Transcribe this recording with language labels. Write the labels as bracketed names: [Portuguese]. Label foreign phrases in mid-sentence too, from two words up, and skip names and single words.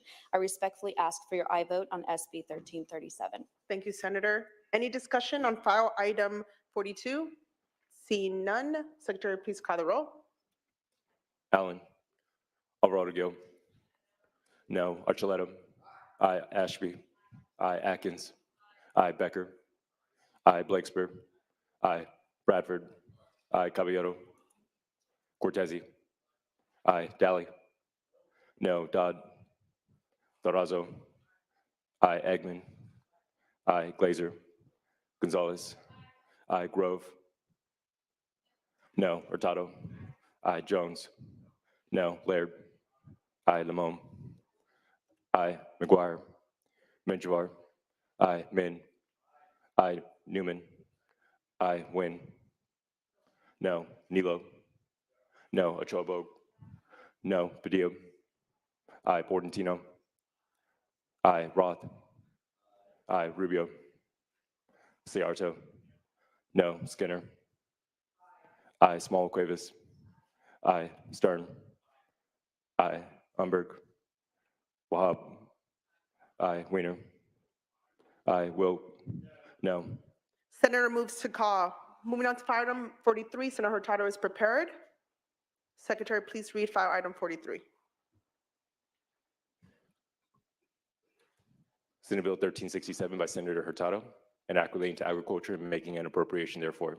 [English] I respectfully ask for your aye vote on SB 1337. Thank you, Senator. Any discussion on file item 42? Seeing none, Secretary, please call the roll. Allen. Alvarado Gil. No. Archuleta. Aye. Ashby. Aye. Atkins. Aye. Becker. Aye. Blakespear. Aye. Bradford. Aye. Caballero. Cortese. Aye. Daly. No. Dodd. Durazo. Aye. Eggman. Aye. Glazer. Gonzalez. Aye. Grove. No. Hurtado. Aye. Jones. No. Laird. Aye. Lamone. Aye. McGuire. Menjivar. Aye. Min. Aye. Newman. Aye. Wynn. No. Nilo. No. Achobog. No. Padilla. Aye. Bordentino. Aye. Roth. Aye. Rubio. Ciarto. No. Skinner. Aye. Small Cuevas. Aye. Stern. Aye. Umberg. Wahab. Aye. Weiner. Aye. Wilk. No. Senator moves to call. Moving on to file item 43, Senator Hurtado is prepared. Secretary, please read file item 43. Senate Bill 1367 by Senator Hurtado, an act relating to agriculture and making an appropriation therefore.